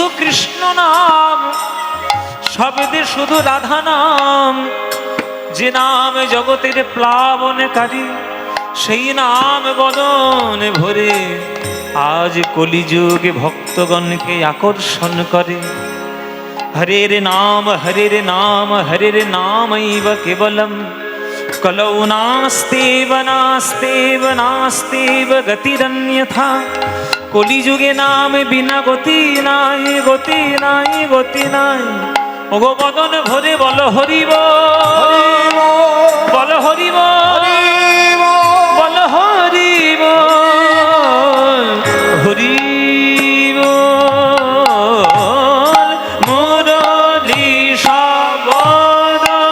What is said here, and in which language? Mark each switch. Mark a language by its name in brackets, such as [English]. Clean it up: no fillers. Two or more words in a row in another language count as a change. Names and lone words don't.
[Bangla] কৃষ্ণ নাম শব্দে শুধু রাধা নাম যে নাম জগতের প্লাবনকারী সেই নাম বদন ভরে আজ কলিযুগে ভক্তগণকে আকর্ষণ করে [Sanskrit] হরের নাম হরের নাম হরের নামৈব কেবলম কলৌ নাস্তেব নাস্তেব নাস্তেব গতিরন্যথা [Bangla] কলিযুগে নাম বিনা গতি নাই গতি নাই গতি নাই ওগো বদন ভরে বল হরিব বল হরিব বল হরিব হরিব মুরলী শব্দ